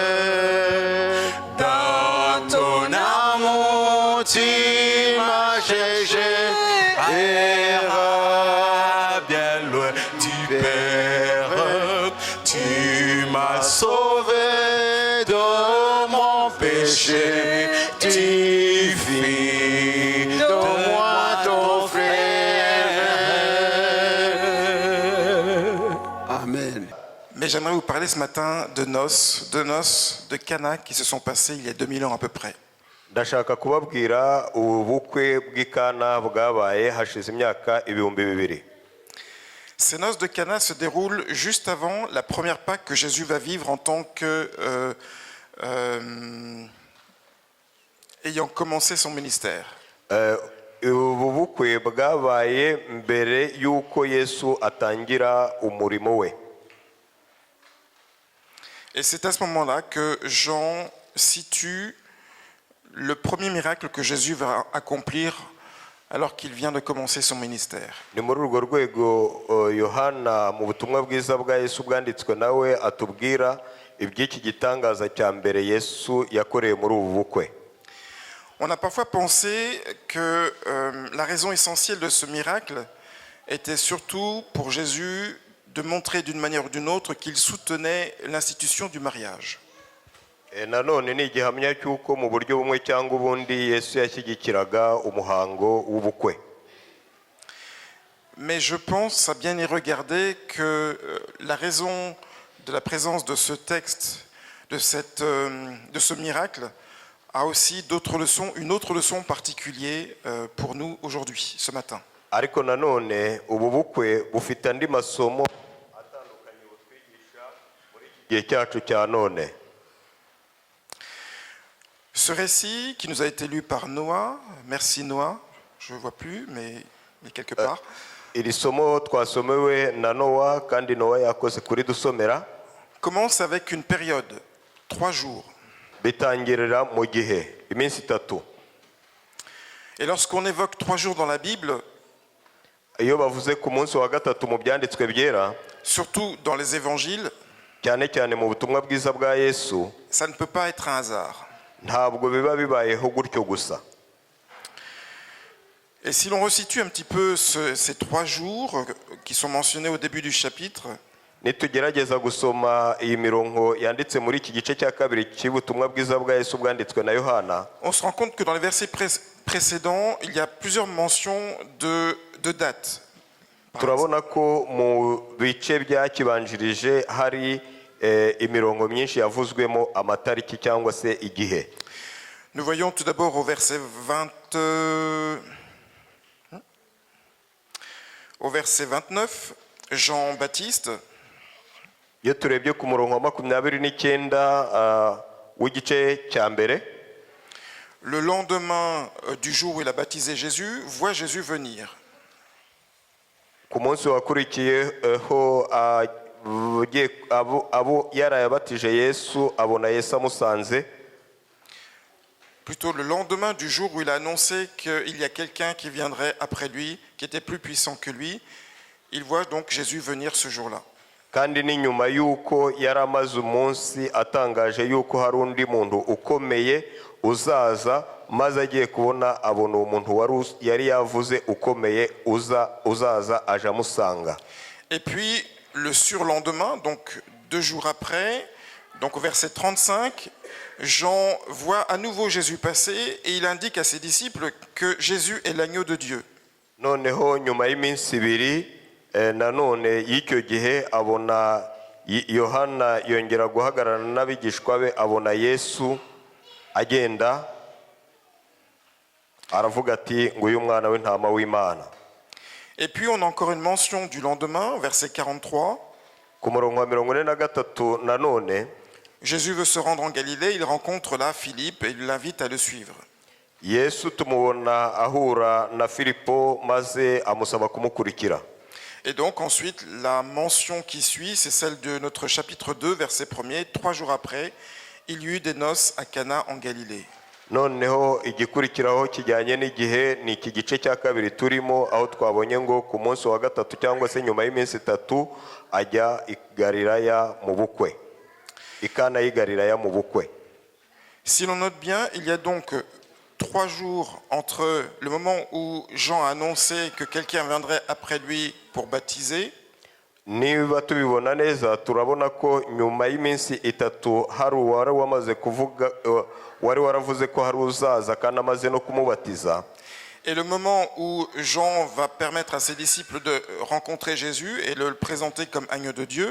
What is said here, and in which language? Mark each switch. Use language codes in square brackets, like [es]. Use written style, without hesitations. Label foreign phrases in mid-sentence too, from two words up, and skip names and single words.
[fr] Dans ton amour, tu m'as cherché et bien loin du Père, tu m'as sauvé de mon péché, tu fis de moi ton frère. Amen. Mais j'aimerais vous parler ce matin de noces de Cana qui se sont passées il y a 2000 ans à peu près. [rw] ndashaka kubabwira ubukwe bw'ikana bwabaye hashize imyaka 2000. [fr] Ces noces de Cana se déroulent juste avant la première Pâque que Jésus va vivre en tant que ayant commencé son ministère. [rw] Ubu bukwe bwabaye mbere yuko Yesu atangira umurimo we. [fr] Et c'est à ce moment-là que Jean situe le premier miracle que Jésus va accomplir alors qu'il vient de commencer son ministère. [rw] Ni muri urwo rwego Yohana mu butumwa bwiza bwa Yesu bwanditswe nawe atubwira iby'iki gitangaza cya mbere Yesu yakoreye muri ubu bukwe. [fr] On a parfois pensé que la raison essentielle de ce miracle était surtout pour Jésus de montrer d'une manière ou d'une autre qu'il soutenait l'institution du mariage. [rw] Nanone ni igihamya cy'uko mu buryo bumwe cyangwa ubundi Yesu yashyigikiraga umuhango w'ubukwe. [fr] Mais je pense à bien y regarder que la raison de la présence de ce texte, de ce miracle, a aussi d'autres leçons, une autre leçon particulière pour nous aujourd'hui, ce matin. [rw] Ariko nanone ubu bukwe bufite andi masomo atandukanye butwigisha muri iki gihe cyacu cya none. [fr] Ce récit qui nous a été lu par Noah, merci Noah, je ne vois plus, mais il est quelque part. [rw] iri somo twasomewe na Nowa kandi Nowa yakoze kuri dusomera [fr] Commence avec une période, 3 jours. [rw] bitangirira mu gihe iminsi 3. [fr] Et lorsqu'on évoque 3 jours dans la Bible, [rw] iyo bavuze ku munsi wa gatatu mu byanditswe byera [fr] surtout dans les évangiles, [rw] cyane cyane mu butumwa bwiza bwa Yesu, [fr] ça ne peut pas être un hasard. [rw] ntabwo biba bibayeho gutyo gusa. [fr] Et si l'on resitue un petit peu ces 3 jours qui sont mentionnés au début du chapitre, [rw] nitugerageza gusoma iyi mirongo yanditse muri iki gice cya kabiri cy'ubutumwa bwiza bwa Yesu bwanditswe na Yohana, [fr] on se rend compte que dans les versets précédents, il y a plusieurs mentions de dates. [rw] turabona ko mu bice byakibanjirije hari imirongo myinshi yavuzwemo amatariki cyangwa se igihe. [fr] Nous voyons tout d'abord au verset 29, Jean-Baptiste, [rw] iyo turebye ku murongo wa 29 w'igice cya mbere, [fr] le lendemain du jour où il a baptisé Jésus, voit Jésus venir. [rw] ku munsi wakurikiyeho abo yarayabatije Yesu abona Yesu amusanze. [fr] Plutôt le lendemain du jour où il a annoncé qu'il y a quelqu'un qui viendrait après lui, qui était plus puissant que lui, il voit donc Jésus venir ce jour-là. [rw] kandi ni nyuma yuko yaramaze umunsi atangaje yuko hari undi muntu ukomeye uzaza, maze agiye kubona abona umuntu yari yavuze ukomeye uzaza aje amusanga. [fr] Et puis le surlendemain, donc 2 jours après, donc au verset 35, Jean voit à nouveau Jésus passer et il indique à ses disciples que Jésus est l'agneau de Dieu. [rw] noneho nyuma y'iminsi 2 nanone y'icyo gihe abona Yohana yongera guhagararana n'abigishwa be, abona Yesu agenda aravuga ati nguyu mwana w'intama w'Imana. [fr] Et puis on a encore une mention du lendemain, verset 43. [rw] ku murongo wa 43 nanone [fr] Jésus veut se rendre en Galilée, il rencontre là Philippe et il l'invite à le suivre. [rw] Yesu tumubona ahura na Filipo maze amusaba kumukurikira. [fr] Et donc ensuite, la mention qui suit, c'est celle de notre chapitre 2, verset 1er. 3 jours après, il y eut des noces à Cana en Galilée. [rw] noneho igikurikiraho kijyanye n'igihe ni iki gice cya kabiri turimo, aho twabonye ngo ku munsi wa gatatu cyangwa se nyuma y'iminsi 3 ajya i Galilaya mu bukwe, i Kana y'i Galilaya mu bukwe. [fr] Si l'on note bien, il y a donc 3 jours entre le moment où Jean a annoncé que quelqu'un viendrait après lui pour baptiser, [rw] niba tubibona neza turabona ko nyuma y'iminsi 3 hari uwari wamaze kuvuga, wari waravuze ko hari uzaza kandi amaze no kumubatiza, [fr] et le moment où Jean va permettre à ses disciples de rencontrer Jésus et le présenter comme agneau de Dieu.